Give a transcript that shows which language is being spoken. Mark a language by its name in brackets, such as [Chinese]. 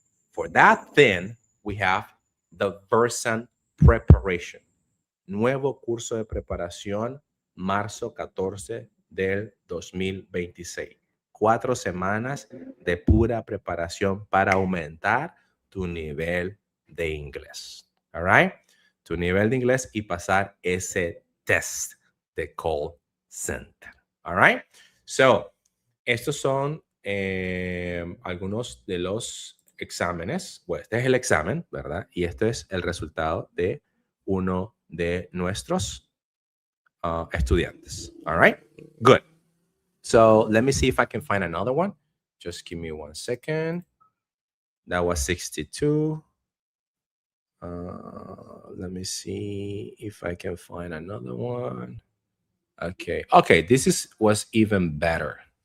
[English] For that, then we have the Versant preparation. [Spanish] Nuevo curso de preparación, marzo 14 del 2026. 4 semanas de pura preparación para aumentar tu nivel de inglés. [English] All right? [Spanish] Tu nivel de inglés y pasar ese test de call center. [English] All right? [Spanish] So, estos son algunos de los exámenes. Pues este es el examen, ¿verdad? Y este es el resultado de uno de nuestros estudiantes. [English] All right, good. So let me see if I can find another one. Just give me 1 second. That was 62. Let me see if I can find another one. Okay, this was even better.